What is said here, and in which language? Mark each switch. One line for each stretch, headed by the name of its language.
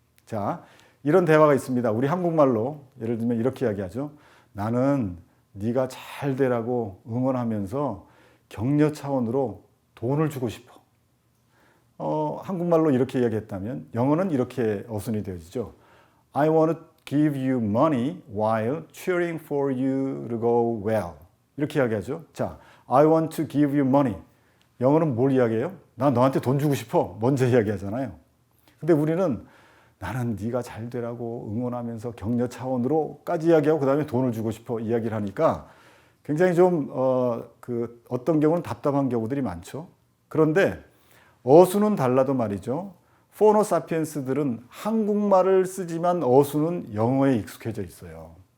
Korean: 자, 이런 대화가 있습니다. 우리 한국말로 예를 들면 이렇게 이야기하죠. 나는 네가 잘 되라고 응원하면서 격려 차원으로 돈을 주고 싶어. 한국말로 이렇게 이야기했다면 영어는 이렇게 어순이 되어지죠.
English: I want to give you money while cheering for you to go well.
Korean: 이렇게 이야기하죠.
English: 자, I want to give you money.
Korean: 영어는 뭘 이야기해요? 나 너한테 돈 주고 싶어. 먼저 이야기하잖아요. 근데 우리는 나는 네가 잘 되라고 응원하면서 격려 차원으로까지 이야기하고 그 다음에 돈을 주고 싶어 이야기를 하니까 굉장히 좀 어떤 경우는 답답한 경우들이 많죠. 그런데 어수는 달라도 말이죠. 포너 사피엔스들은 한국말을 쓰지만 어수는 영어에 익숙해져 있어요.